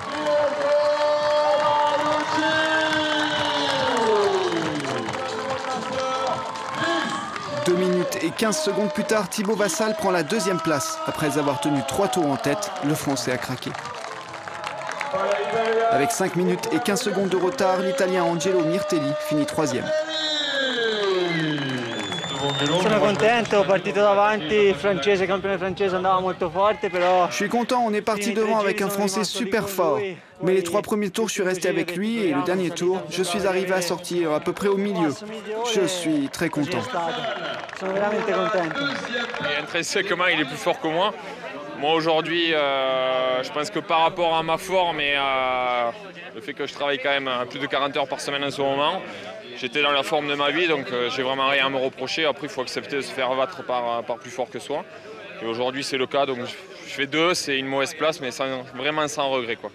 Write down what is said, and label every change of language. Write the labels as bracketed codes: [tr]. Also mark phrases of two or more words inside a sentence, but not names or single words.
[fr] 2 minutes et 15 secondes plus tard, Thibaut Vassal prend la deuxième place. Après avoir tenu 3 tours en tête, le Français a craqué. Avec 5 minutes et 15 secondes de retard, l'Italien Angelo Mirtelli finit 3e. [it] Sono contento, partito davanti, il francese, campione francese andava molto forte, però... [fr] Je suis content, on est parti devant avec un Français super fort. Mais les 3 premiers tours, je suis resté avec lui et le dernier tour, je suis arrivé à sortir à peu près au milieu. Je suis très content. [it] Sono veramente contento. [fr] Et intrinsèquement, il est plus fort que moi. Moi aujourd'hui, je pense que par rapport à ma forme et le fait que je travaille quand même plus de 40 heures par semaine en ce moment, j'étais dans la forme de ma vie, donc j'ai vraiment rien à me reprocher. Après, il faut accepter de se faire abattre par plus fort que soi. Et aujourd'hui, c'est le cas, donc je fais 2, c'est une mauvaise place, mais vraiment sans regret, quoi.